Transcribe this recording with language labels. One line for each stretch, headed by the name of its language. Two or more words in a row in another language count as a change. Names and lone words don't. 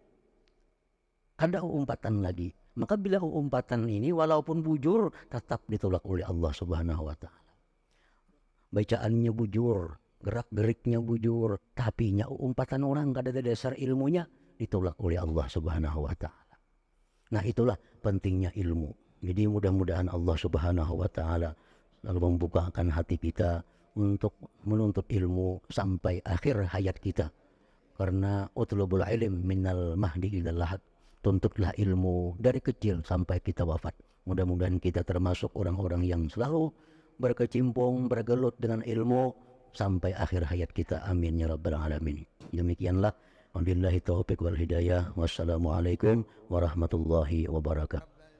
Banjar: Ada umpatan lagi. Maka bila umpatan ini walaupun bujur tetap ditolak oleh
Arabic: الله سبحانه وتعالى.
Banjar: Bacaannya bujur, gerak-geriknya bujur, tapi umpatan orang kada ada dasar ilmunya ditolak oleh
Arabic: الله سبحانه وتعالى.
Indonesian: Nah, itulah pentingnya ilmu. Jadi mudah-mudahan
Arabic: الله سبحانه وتعالى
Indonesian: lalu membukakan hati kita untuk menuntut ilmu sampai akhir hayat kita. Karena
Arabic: اطلبوا العلم من المهد إلى اللحد,
Indonesian: tuntutlah ilmu dari kecil sampai kita wafat. Mudah-mudahan kita termasuk orang-orang yang selalu berkecimpung, bergelut dengan ilmu sampai akhir hayat kita.
Arabic: آمين يا رب العالمين.
Indonesian: Demikianlah,
Arabic: وبالله التوفيق والهداية. والسلام عليكم ورحمة الله وبركاته.